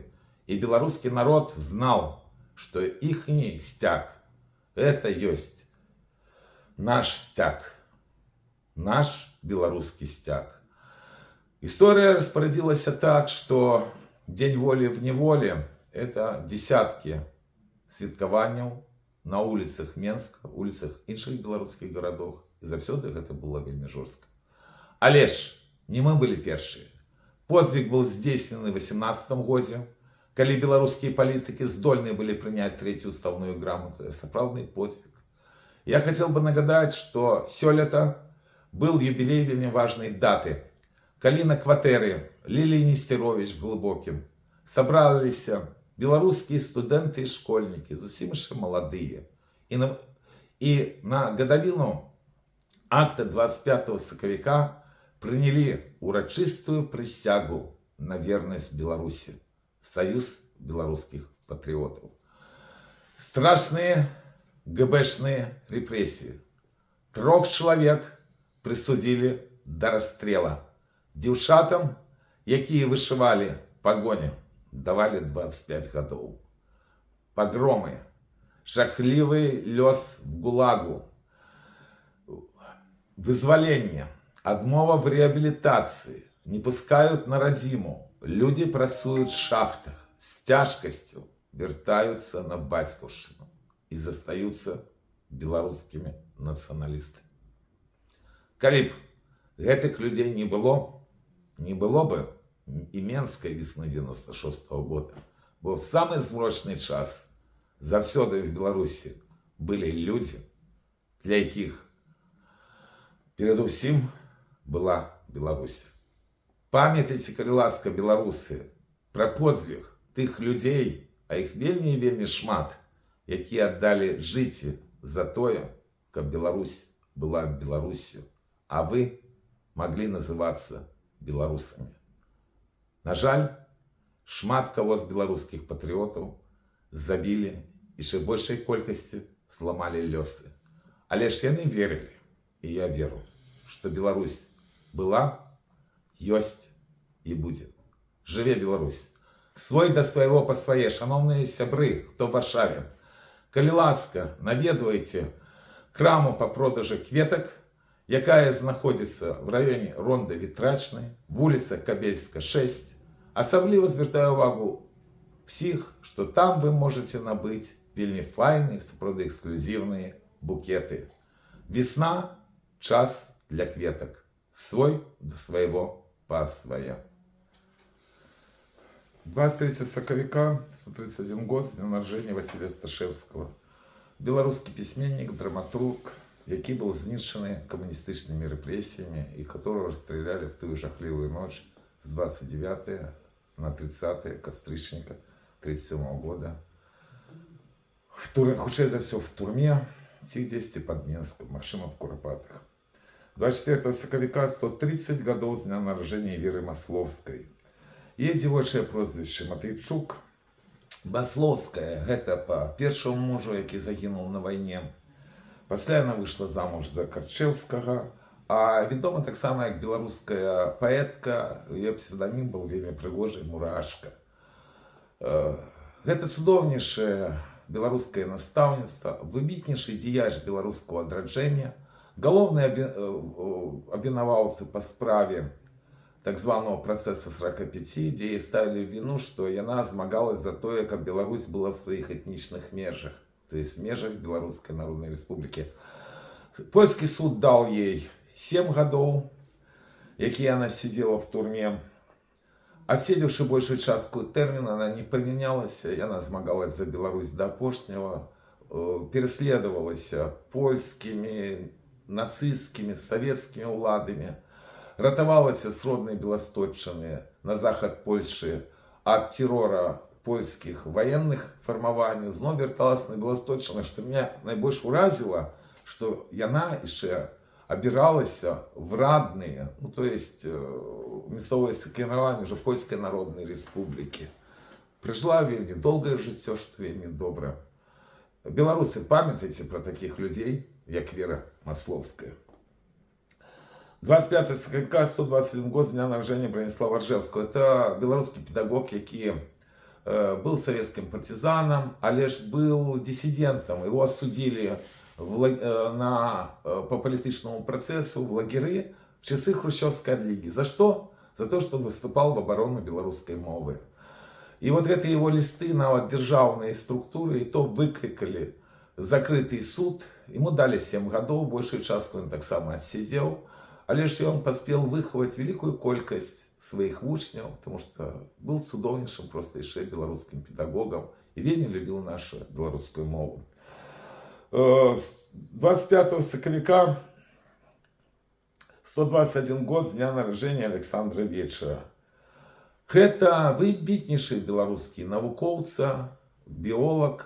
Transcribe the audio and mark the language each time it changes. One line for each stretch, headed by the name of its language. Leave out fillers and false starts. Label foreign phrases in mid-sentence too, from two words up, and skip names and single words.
Russian: И белорусский народ знал, что ихний стяг это есть наш стяг. Наш белорусский стяг. История распорядилась так, что День воли в неволе это десятки святкаванняў на улицах Менска, улицах іншых белорусских городов. И заўсёды это было
Belarusian: вельмі жорстка. Але ж
Russian: не мы были першие. Подзвиг был
Belarusian: здзейснены в 18 годзе, калі
Russian: белорусские политики здольны были принять третью уставную грамоту. Это
Belarusian: сапраўдны подзвиг.
Russian: Я хотел бы нагадать, что сёлета был юбилей вельмі важной даты.
Belarusian: Калі на кватэры
Russian: Лилии Нестерович в Глубоким собрались белорусские студенты и школьники,
Belarusian: зусім яшчэ
Russian: молодые. И на годовину акта 25 сакавіка приняли урочистую присягу на верность Беларуси. Союз белорусских патриотов. Страшные ГБшные репрессии. 3 человек присудили до расстрела.
Belarusian: Дзяўчатам, якія
Russian: вышивали погони, давали 25 годов. Погромы, жахливый лёс в ГУЛАГу, вызволение, отмова в реабилитации, не пускают на родзіму, люди працуют в шахтах, с тяжкостью вертаются на бацькаўшчыну и застаются белорусскими националистами. Калі б гэтых людей не было бы и Менской весны 96 года, бо в самый змрочный час заўсёды в Беларуси были люди, для якіх перадусім была Беларусь.
Belarusian: Памятайте, калі ласка, беларусы, про подзвиг тых людей, а их вельмі і вельмі шмат, якія отдали жыцці за тое, каб Беларусь была Беларусью, а вы могли называться белорусами. На жаль, шмат кого з
Russian: белорусских патриотов забили и ще большей колькости сломали лёсы. Але ж яны верили, и я верю, что Беларусь была, ёсць и будет.
Belarusian: Жыве Беларусь!
Russian: Свой до своего по свае, шановные сябры, хто в Варшаве.
Belarusian: Калі ласка, наведвайте краму по продажу кветок, якая знаходится в районе Ронда Вітрачнай, вуліца Кабельска, 6. Асабліва звяртаю увагу всіх,
Russian: что там вы можете набыть
Belarusian: вельмі файные, сапраўды
Russian: эксклюзивные букеты.
Belarusian: Весна – час для кветок.
Russian: Свой до своего по своя. 23 сакавіка, 131 год, с дня народження Василия Сташевского. Белорусский письменник, драматург, який был знищений коммунистическими репрессиями и которого расстреляли в ту жахливую ночь с 29 на 30 кастрычника 1937 года.
Belarusian: Хутчэй за все в турме, ці дзесьці под Менском, магчыма в Курапатах.
Russian: 24 сакавіка, 130 годов с дня народження Веры Масловской.
Belarusian: Ее дзівочае прозвище Матыйчук. Масловская, гэта по першому мужу, який загинув на войне. Пасля яна вышла замуж за Карчевскага, а відома так само як беларуская паэтка, ее псевдонім был вельмі прыгожы Мурашка. Гэта цудоўнейшае беларускае настаўніцтва, выбітнейшы дзеяч беларускага адраджэння, галоўны абвінаваўца па справе так званого процесса 45, дзе ставілі віну, што яна змагалась за тое, каб Беларусь была в сваіх этнічных межах, то есть межах Беларускай Народнай Рэспублікі. Польскі суд дал ей 7 гадоў, якія она сидела в турме. Отседзеўшы большую частку тэрміна, она не памянялася, яна змагалась за Беларусь до апошняга, переследавалася польскімі, нацысцкімі, савецкімі ўладамі, ратавалася з роднай Беласточчыны на захад Польшы ад террора польскіх военных фармаванняў, зноў вярталася на Беласточчыну, што меня найбольш уразіла, што яна яшчэ абіралася в радныя, ну, то есть мясцовае кіраванне уже Польскай Народнай Рэспублікі. Прыжыла вельмі доўгае жыццё, што вельмі добра. Беларусы, памятайце про таких людей, як Вера Масловская. 25 сакавіка, 121 год з дня народження Браніслава Ржевского.
Russian: Это
Belarusian: беларускі педагог, які
Russian: был советским партизаном, але ж был диссидентом. Его осудили по политическому процессу в лагеры в часы Хрущевской отлиги. За что? За то, что он выступал в оборону белорусской мовы. И вот это его листы на державные структуры, и то выкликали закрытый суд. Ему дали 7 годов, большую частку он так само отсидел. Але ж он поспел выховать великую колькость своих вучняў, потому что был цудоўнейшым просто яшчэ беларускім педагогом и вельмі любил нашу беларускую мову.
Belarusian: 25 сакавіка 121 год з дня нараджэння Александра Вечара. Гэта выбітнейшы беларускі навукоўца, біолог.